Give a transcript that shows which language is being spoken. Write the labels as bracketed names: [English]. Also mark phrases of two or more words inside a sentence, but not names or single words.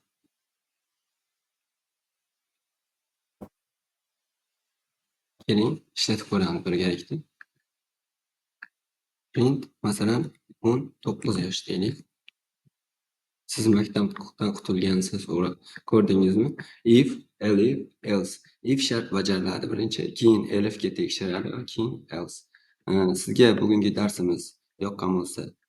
[Uzbek] Keling, ishlatib ko'ramiz birgalikda. Print masalan 19 yosh deylik. Siz maktabdan qutulgansiz, ko'rdingizmi? [English] If, elif, else. [Uzbek] If shart bajariladi birinchi, keyin elifga tekshiradi va keyin else. Sizga bugungi darsimiz yoqqan bo'lsa,